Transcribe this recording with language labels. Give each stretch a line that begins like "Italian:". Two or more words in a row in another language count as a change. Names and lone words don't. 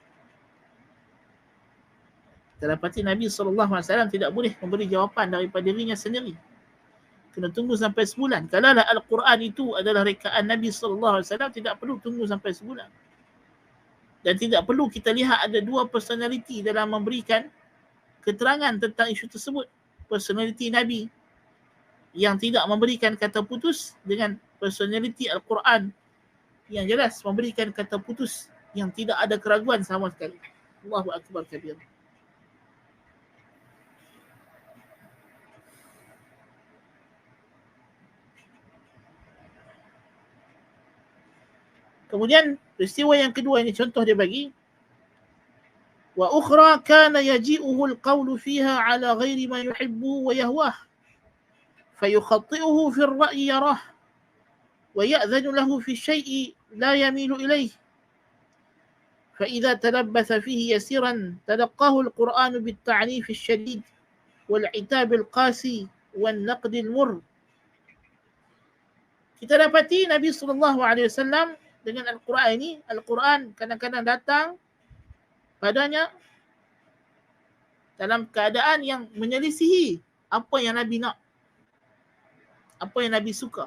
Malay: Kita dapati Nabi SAW tidak boleh memberi jawapan daripada dirinya sendiri. Kena tunggu sampai sebulan. Kalaulah Al-Quran itu adalah rekaan Nabi SAW, tidak perlu tunggu sampai sebulan. Dan tidak perlu kita lihat ada dua personality dalam memberikan keterangan tentang isu tersebut. Personality Nabi yang tidak memberikan kata putus dengan personality Al-Quran yang jelas memberikan kata putus yang tidak ada keraguan sama sekali.
Arabic: الله أكبر كبير.
Malay: Kemudian peristiwa yang kedua ini contoh dia bagi.
Arabic: وأخرى كان يجيئه القول فيها على غير ما يحب ويهواه. فيخطئه في الرأي يراه. ويأذن له في شيء لا يميل إليه. فإذا تلبث فيه يسيرا تلقاه القرآن بالتعنيف الشديد والعتاب القاسي والنقد المر.
Malay: Kita dapati Nabi SAW dengan Al-Quran ini, Al-Quran kadang-kadang datang padanya dalam keadaan yang menyelisihi apa yang Nabi nak, apa yang Nabi suka.